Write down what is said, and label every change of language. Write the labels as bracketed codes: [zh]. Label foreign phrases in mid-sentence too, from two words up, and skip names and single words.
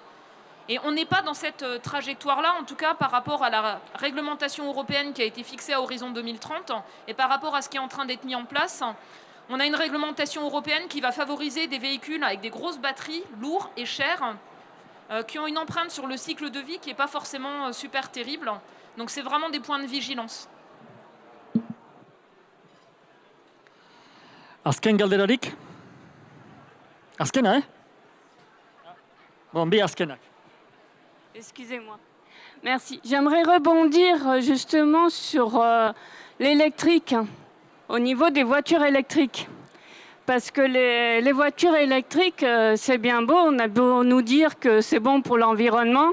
[fr] Et on n'est pas dans cette trajectoire-là, en tout cas par rapport à la réglementation européenne qui a été fixée à horizon 2030 et par rapport à ce qui est en train d'être mis en place. On a une réglementation européenne qui va favoriser des véhicules avec des grosses batteries, lourds et chers, qui ont une empreinte sur le cycle de vie qui n'est pas forcément super terrible. Donc c'est vraiment des points de vigilance. [eu] Azken galderarik? Azkena, Bon, bi azkenak. [fr] Excusez-moi. Merci. J'aimerais rebondir justement sur l'électrique, au niveau des voitures électriques. Parce que les voitures électriques, c'est bien beau, on a beau nous dire que c'est bon pour l'environnement.